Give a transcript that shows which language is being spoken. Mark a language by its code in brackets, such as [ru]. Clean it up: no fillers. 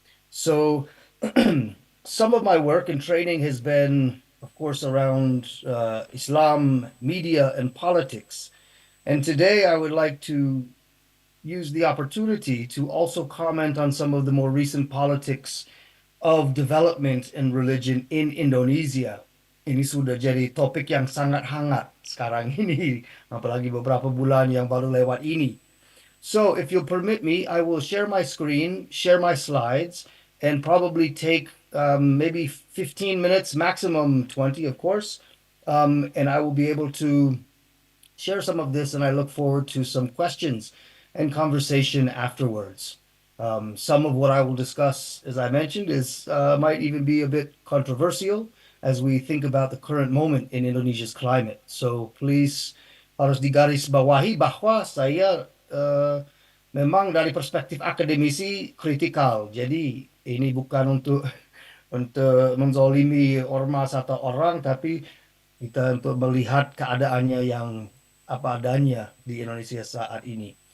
[en] So some of my work and training has been, of course, around Islam, media, and politics. And today I would like to use the opportunity to also comment on some of the more recent politics of development and religion in Indonesia. [id] Ini sudah jadi topik yang sangat hangat sekarang ini, apalagi beberapa bulan yang baru lewat ini. [en] So if you'll permit me, I will share my screen, share my slides, and probably take maybe 15 minutes, maximum 20, of course. And I will be able to share some of this, and I look forward to some questions and conversation afterwards. Some of what I will discuss, as I mentioned, is might even be a bit controversial as we think about the current moment in Indonesia's climate. So please [id] harus digarisbawahi bahwa saya memang dari perspektif akademisi kritikal. Jadi ini bukan untuk menzolimi ormas atau orang, tapi kita untuk melihat keadaannya yang apa adanya di Indonesia saat ini.